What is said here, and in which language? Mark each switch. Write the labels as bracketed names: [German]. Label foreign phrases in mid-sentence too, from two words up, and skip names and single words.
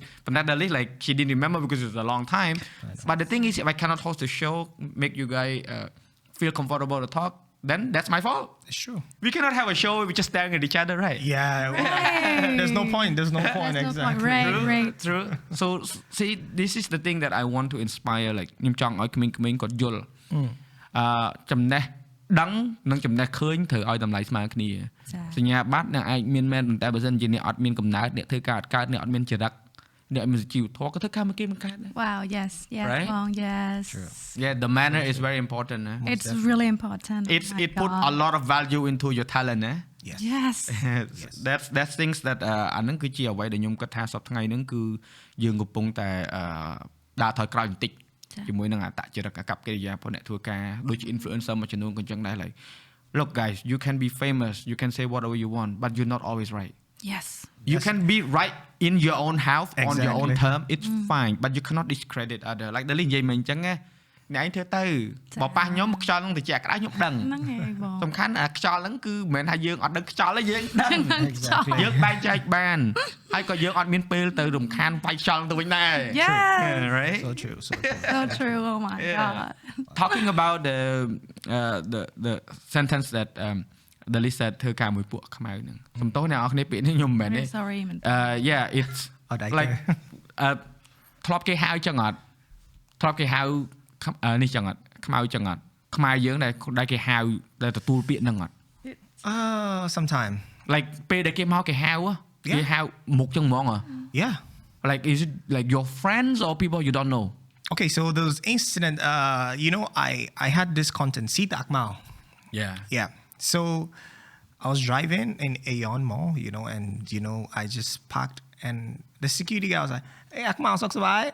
[English] But not Dalis, like she didn't remember because it was a long time. But the thing is, if I cannot host the show, make you guys feel comfortable to talk, then that's my fault. It's true. We cannot have a show if we're just staring at each other, right? Yeah. Right. There's no point. There's no Exactly. point. Right. True. So see, this is the thing that I want to inspire. [Khmer] Like ខ្ញុំចង់ឲ្យក្មេងៗគាត់យល់ចំណេះដឹងនិងចំណេះឃើញត្រូវឲ្យតម្លៃស្មើគ្នាសញ្ញាបត្រអ្នកអាចមានមែនប៉ុន្តែបើសិនជាអ្នកអត់មានកំណើតអ្នកធ្វើការអត់កើតអ្នកអត់មានចរិតអ្នកមានជីវធម៌ក៏ធ្វើការមកគេមិនកើតដែរ [English] Wow, yes, Right? Bong, yes. True. Yeah, the manner is very important. It's really important. It put a lot of value into your talent. Yes. Yes. That's things that [Khmer] អាហ្នឹងគឺជាអ្វីដែលខ្ញុំគិតថាសប្តាហ៍ថ្ងៃហ្នឹងគឺយើងកំពុងតែដាក់ថយក្រោយបន្តិចជាមួយនឹងអត្តចរិតអាកប្បកិរិយារបស់អ្នកធ្វើការដូចជា influencer មួយចំនួនក៏ចឹងដែរ [English] like look guys, you can be famous, you can say whatever you want, but you're not always right. Yes. You can be right in your own house on your own Exactly. term, it's fine, but you cannot discredit other. [Khmer] Like Dalis និយាយមិញអញ្ចឹងណាអ្នកឯងធ្វើទៅបើប៉ះខ្ញុំខ្យល់នឹងត្រជាក់ក្តៅខ្ញុំដឹង ហ្នឹងហើយបង សំខាន់អាខ្យល់ហ្នឹងគឺមិនមែនថាយើងអត់ដឹងខ្យល់ទេយើងដឹង [English] Exactly. [Khmer] យើងបែងចែកបានហើយក៏យើងអត់មានពេលទៅរំខានវាយខ្យល់ទៅវិញដែរ [English] Yes. right So true. So true. Oh my God. talking about the sentence that Dalis said [Khmer] ធ្វើការមួយពួកខ្មៅហ្នឹងសំទោសអ្នកនរគ្នាពាក្យនេះខ្ញុំមិនមែនទេ [English] Very sorry មែន yeah it's [Khmer] អត់ដែរ like ធ្លាប់គេហៅចឹងអត់ធ្លាប់គេហៅនេះចឹងអត់ខ្មៅចឹងអត់ខ្មែរយើងដែលគេហៅដែលទទួលពាក្យហ្នឹងអត់ [English] sometime. [Khmer] like ពេលដែលគេមកគេហៅគេហៅមុខចឹងហ្មង [English] Yeah. like is it like your friends or people you don't know Okay, so there was incident. I had this content. Sita Akmal. yeah Yeah. So I was driving in Aeon Mall, and I just parked, and the security guy was like, "Hey, Akmal, socks right?"